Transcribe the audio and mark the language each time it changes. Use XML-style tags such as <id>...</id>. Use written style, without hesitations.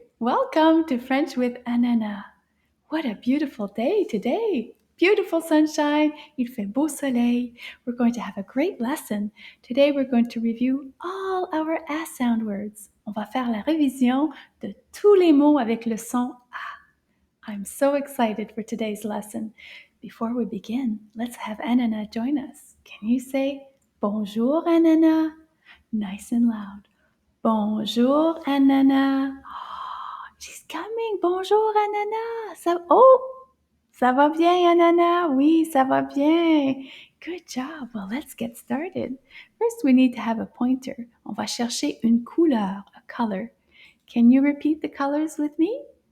<en>Welcome to French with Ananas. What a beautiful day today. Beautiful sunshine.</en> <fr>Il fait beau soleil.</fr> <en>We're going to have a great lesson. Today we're going to review all our S sound words.</en> <fr>On va faire la révision de tous les mots avec le son A.</fr> <en>I'm so excited for today's lesson. Before we begin, let's have Ananas join us. Can you say bonjour, Ananas? Nice and loud. Bonjour, Ananas. Oh, she's coming.</en> <fr>Bonjour, Ananas. Ça va bien, Ananas? Oui, ça va bien.</fr> <en>Good job. Well, let's get started. First, we need to have a pointer.</en> <fr>On va chercher une couleur,</fr> <en>a color. Can you repeat the colors with me?</en>